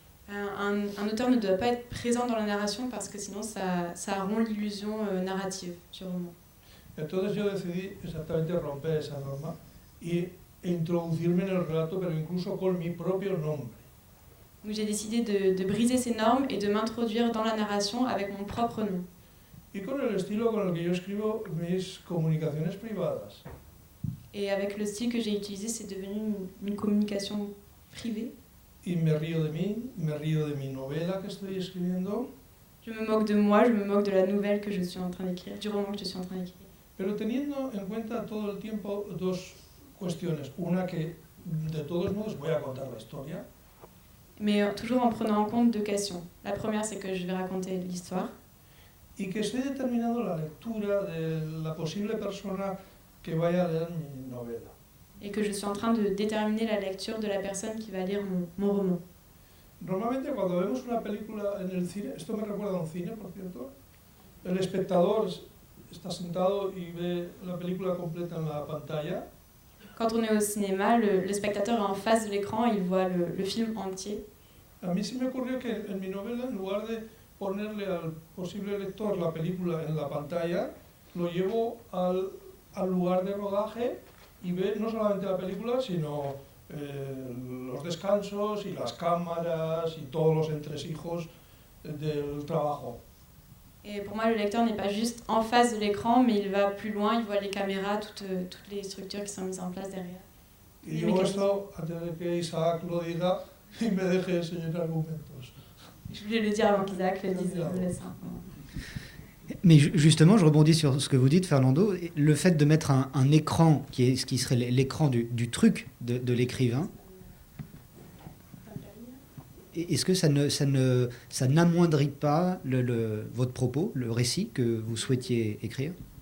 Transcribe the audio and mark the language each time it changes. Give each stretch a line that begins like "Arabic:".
French: Un auteur ne doit pas être présent dans la narration parce que sinon ça rompt l'illusion narrative du roman.
Spanish: Entonces yo decidí exactamente romper esa norma e introducirme en el relato, pero incluso con mi propio nombre.
French: Donc j'ai décidé de briser ces normes et de m'introduire dans la narration avec mon propre nom.
Spanish: Y con el estilo con el que yo escribo mis comunicaciones privadas.
French: Et avec le style que j'ai utilisé, c'est devenu une communication privée.
Spanish: Y me río de mí, me río de mi novela que estoy escribiendo.
French: Je me moque de moi, je me moque de la nouvelle que je suis en train d'écrire, du roman que je suis en train d'écrire.
Spanish: Pero teniendo en cuenta todo el tiempo dos cuestiones. Una, que de todos modos voy a contar la historia.
French: Mais toujours en prenant en compte deux questions. La première, c'est que je vais raconter l'histoire.
Spanish: Y que estoy determinando la lectura de la posible persona que vaya a leer mi novela.
French: Et que je suis en train de déterminer la lecture de la personne qui va lire mon roman.
Spanish: Normalmente cuando vemos una película en el cine, esto me recuerda a un cine, por cierto, el espectador está sentado y ve la película completa en la pantalla.
French: Quand on est au cinéma, le spectateur est en face de l'écran, il voit le film entier.
Spanish: A mí se me ocurrió que en mi novela, en lugar de ponerle al posible lector la película en la pantalla, lo llevo al lugar de rodaje y ve no solamente la película, sino los descansos y las cámaras y todos los entresijos del trabajo.
French: Et pour moi, le lecteur n'est pas juste en face de l'écran, mais il va plus loin, il voit les caméras, toutes les structures qui sont mises en place derrière.
Spanish: Y digo esto antes de que Isaac lo diga y me deje enseñar argumentos.
French: Je voulais le dire avant qu'Isaac le dise, je vous laisse un peu. Mais justement, je rebondis sur ce que vous dites, Fernando. Le fait de mettre un écran, ce qui serait l'écran du truc de l'écrivain, est-ce que ça n'amoindrit pas votre propos, le récit que vous souhaitiez écrire?